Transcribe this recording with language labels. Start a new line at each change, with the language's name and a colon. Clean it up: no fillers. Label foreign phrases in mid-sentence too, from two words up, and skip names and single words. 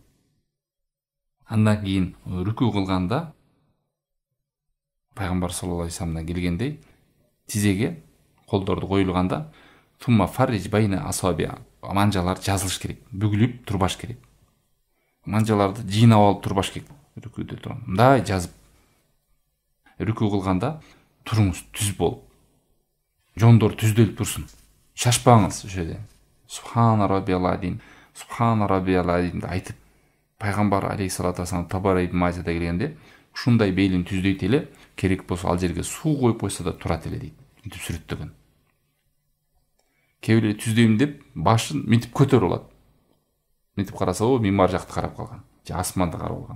Kyrgyz: Андан кийин рүкүү кылганда пайгамбар
Arabic: صلى الله عليه
Kyrgyz: вассаламдан келгендей тизеге колдорду коюлганда
Arabic: ثم فرج بين أصابعك,
Kyrgyz: манжалар жазылыш керек, бүгүлүп турбаш керек. Манжаларды жыйнап алып турбаш керек. Рүкүүдө турган мындай жазып рүкүү кылганда туруңуз түз болуп, жондор түздөлүп турсун. Шашпаңыз ошо жерде.
Arabic: سبحان ربي العظيم، سبحان ربي العظيم
Kyrgyz: деп айтып, пайгамбар
Arabic: عليه الصلاة والسلام
Kyrgyz: Табара ибн Мажада келгенде ушундай белин түздөйт эле, керек болсо ал жерге суу коюп койсо да турат эле дейт. Мынтип сүрөттөгөн. Кээ бирлер түздөйм деп башын мынтип көтөрүп алат. Мынтип караса, о, мимар жакты карап калган, же асманды карап алган.